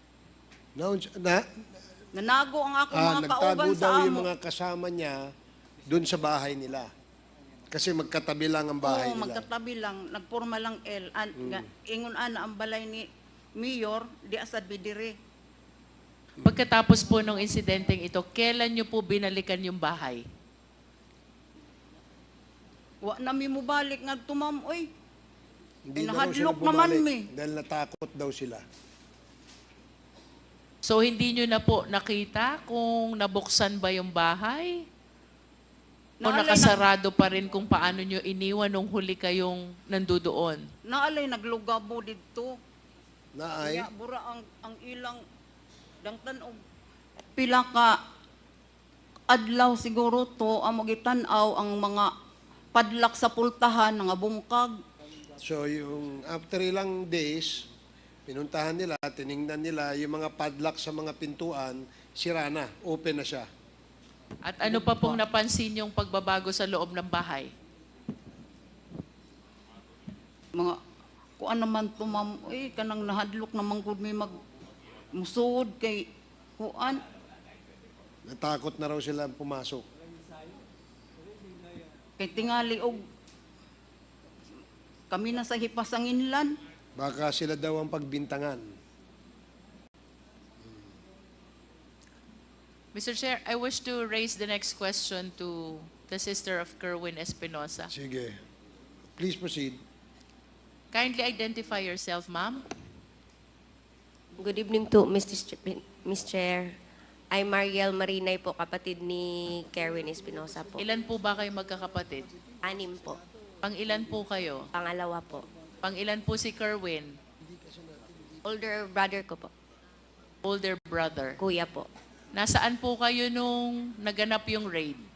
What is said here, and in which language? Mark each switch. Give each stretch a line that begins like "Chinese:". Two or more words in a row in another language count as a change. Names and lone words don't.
Cebuano: Nanago ang ako mga kauban nagtago sa daw amo.
Filipino: yung mga kasama niya doon sa bahay nila. Kasi magkatabi lang ang bahay Oo, nila. magkatabi lang, nagporma lang L.
Cebuano: Ingon ana ang balay ni Mayor, di asad bidire.
Filipino: Pagkatapos po ng insidenteng ito, kailan niyo po binalikan yung bahay?
Cebuano: Wa na mi mo balik nga tumam, oy.
Filipino: Hindi na raw sila
Cebuano: Nahadlok naman
Filipino: bumalik
Cebuano: mi.
Filipino: dahil natakot daw sila. So hindi niyo na po nakita kung nabuksan ba yung bahay? O nakasarado pa rin kung paano niyo iniwan nung huli kayong nandoon?
Cebuano: Naalay naglugabo didto. Naay? Kaya bura ang ilang dangtan og pila ka adlaw siguro to amo gitan-aw ang mga padlak sa pultahan nga bungkag.
Filipino: So yung after ilang days, pinuntahan nila, tiningnan nila yung mga padlock sa mga pintuan, sira na, open na siya. At ano pa pong napansin yung pagbabago sa loob ng bahay?
Cebuano: Mga kuan naman to ma'am, kanang nahadlok naman gud may musud kay kuan.
Filipino: Natakot na raw sila pumasok.
Cebuano: Kay tingali og kami na sa hipasanginlan.
Filipino: Baka sila daw ang pagbintangan.
English: Mr. Chair, I wish to raise the next question to the sister of Kerwin Espinosa. Sige. Please proceed. Kindly identify yourself, ma'am. Good evening to Mr. Chair. I'm Mariel Marinay
Filipino: po, kapatid ni Kerwin Espinosa po. Ilan po ba kayo magkakapatid? 6 po. Pang-ilan po kayo? Pangalawa po. Pang-ilan po si Kerwin?
English: Older brother
Filipino: ko po.
English: Older brother.
Filipino: Kuya po. Nasaan po kayo nung naganap yung raid?